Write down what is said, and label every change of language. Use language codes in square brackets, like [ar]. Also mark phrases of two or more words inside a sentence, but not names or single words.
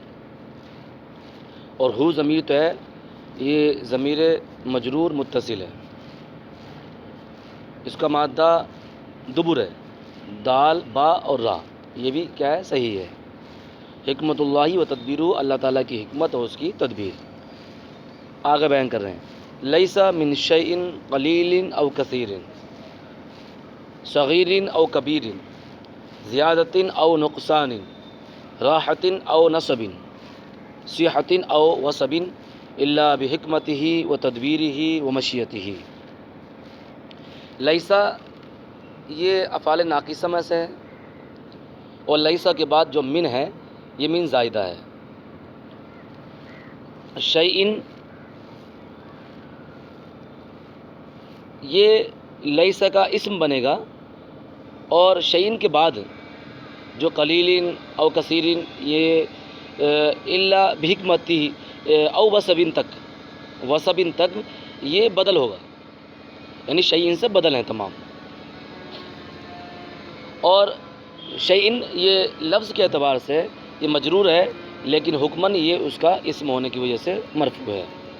[ur] اور ہو ضمیر تو ہے، یہ ضمیر مجرور متصل ہے، اس کا مادہ دبر ہے، دال با اور را، یہ بھی کیا ہے صحیح ہے۔ [ar] حکمت اللہ و تدبیرہ، [ur] اللہ تعالیٰ کی حکمت اور اس کی تدبیر۔ آگے بیان کر رہے ہیں، [ar] لیس من شیء قلیل او کثیر، صغیر او کبیر، زیادۃ او نقصان، راحۃ او نصب، صحۃ او وصب، الا بحکمتہ و تدبیرہ و مشیتہ۔ [ur] لیسا یہ افعال ناقصہ میں سے ہے، اور لیسا کے بعد جو من ہے یہ من زائدہ ہے۔ شیئن یہ لیسا کا اسم بنے گا، اور شیئن کے بعد جو [ar] قلیل او کثیر، [ur] یہ [ar] الا بحکمتہ او وصب [ur] تک یہ بدل ہوگا، یعنی شیئن سے بدل ہیں تمام۔ اور شیئن یہ لفظ کے اعتبار سے یہ مجرور ہے، لیکن حکماً یہ اس کا اسم ہونے کی وجہ سے مرفوع ہے۔